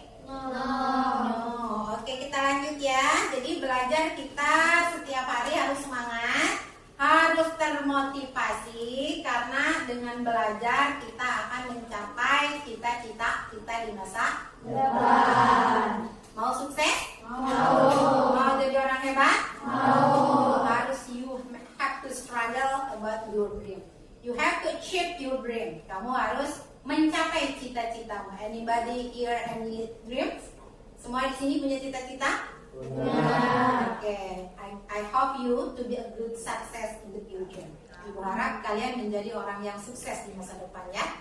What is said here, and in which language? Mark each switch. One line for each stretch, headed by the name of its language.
Indonesian: No. Oke, kita lanjut ya. Jadi belajar kita setiap hari harus semangat, harus termotivasi, karena dengan belajar kita akan mencapai cita-cita kita di masa depan. Mau sukses? Mau jadi orang hebat? Harus
English: you have to struggle about your dream. You have to achieve your dream.
Indonesian: Kamu harus mencapai cita-citamu.
English: Anybody here any dreams?
Indonesian: Semua di sini punya cita-cita? Oke.
English: I hope you to be a good success in the future.
Indonesian: Ibu harap kalian menjadi orang yang sukses di masa depan ya.